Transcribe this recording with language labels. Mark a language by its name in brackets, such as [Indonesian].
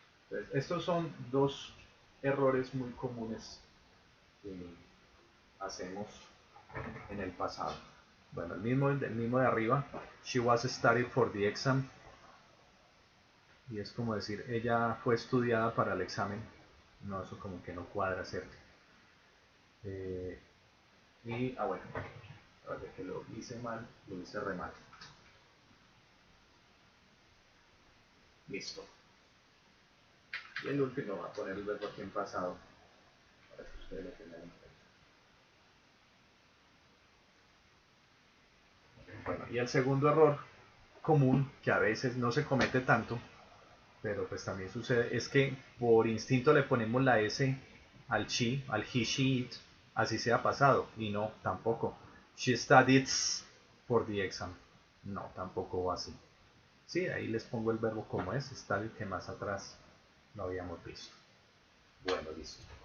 [Spanish] Entonces, estos son dos errores muy comunes que hacemos en el pasado. Bueno, el mismo de arriba, [English] she was studied for the exam. [Spanish] Y es como decir, ella fue estudiada para el examen. No, eso como que no cuadra, ¿cierto? Bueno, tras de que lo hice mal, lo hice re mal. Listo. Y el último va a poner el verbo aquí en pasado para que ustedes lo tengan en cuenta. Bueno, y el segundo error común, que a veces no se comete tanto, pero pues también sucede, es que por instinto le ponemos la S al she, al he, she, it, así sea pasado, y no, tampoco. [English] She studied for the exam. [Spanish] No, tampoco va así. Sí, ahí les pongo el verbo como es, studied, que más atrás lo habíamos visto. Bueno, listo.